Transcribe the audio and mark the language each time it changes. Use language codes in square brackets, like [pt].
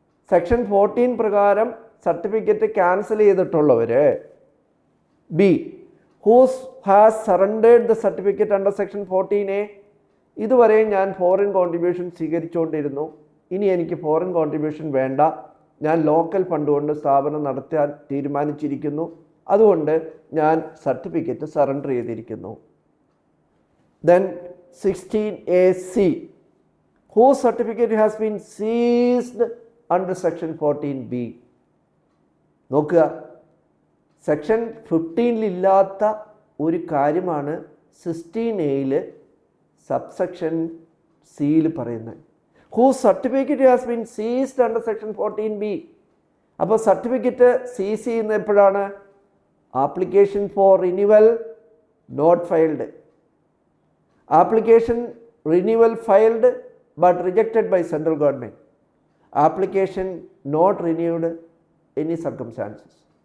[ml] Section 14 പ്രകാരം certificate cancel ചെയ്തിട്ടുള്ളവർ. [en] B, whose has surrendered the certificate under section 14A. [ml] ഇതുവരെ ഞാൻ foreign contribution സ്വീകരിച്ചുകൊണ്ടിരുന്നു, ഇനി എനിക്ക് ഫോറിൻ കോൺട്രിബ്യൂഷൻ വേണ്ട, ഞാൻ ലോക്കൽ ഫണ്ട് കൊണ്ട് സ്ഥാപനം നടത്താൻ തീരുമാനിച്ചിരിക്കുന്നു, അതുകൊണ്ട് ഞാൻ സർട്ടിഫിക്കറ്റ് സറണ്ടർ ചെയ്തിരിക്കുന്നു. [en] Then 16AC, whose certificate has been seized under section 14B. [ml] നോക്കുക, സെക്ഷൻ 15 ഇല്ലാത്ത ഒരു കാര്യമാണ് 16A സബ്സെക്ഷൻ സിയിൽ പറയുന്നത്. [en] whose certificate has been seized under section 14B. [ml] അപ്പോൾ സർട്ടിഫിക്കറ്റ് സീസ് ചെയ്യുന്ന എപ്പോഴാണ്? [en] Application for renewal not filed, application renewal filed but rejected by central government, application not renewed any circumstances.